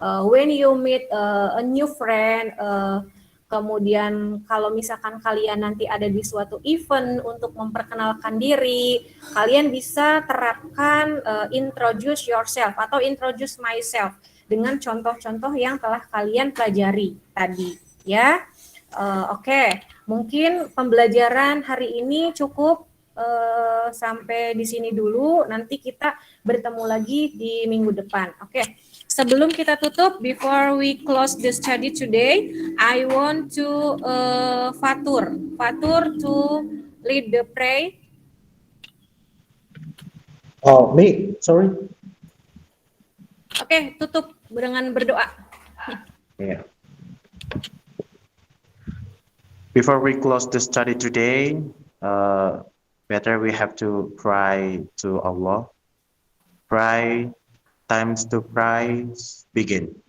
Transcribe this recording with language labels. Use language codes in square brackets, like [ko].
[en] When you meet a new friend, [id] kemudian kalau misalkan kalian nanti ada di suatu event untuk memperkenalkan diri, kalian bisa terapkan introduce yourself atau introduce myself dengan contoh-contoh yang telah kalian pelajari tadi ya. Oke. Mungkin pembelajaran hari ini cukup sampai di sini dulu. Nanti kita bertemu lagi di minggu depan. Oke. Sebelum kita tutup, [en] before we close the study today, I want to Fatur to lead the pray. Oh, me, sorry. [id] Oke, tutup dengan berdoa. Yeah. [en] Before we close the study today, better we have to pray to Allah. Pray, times to pray, begin.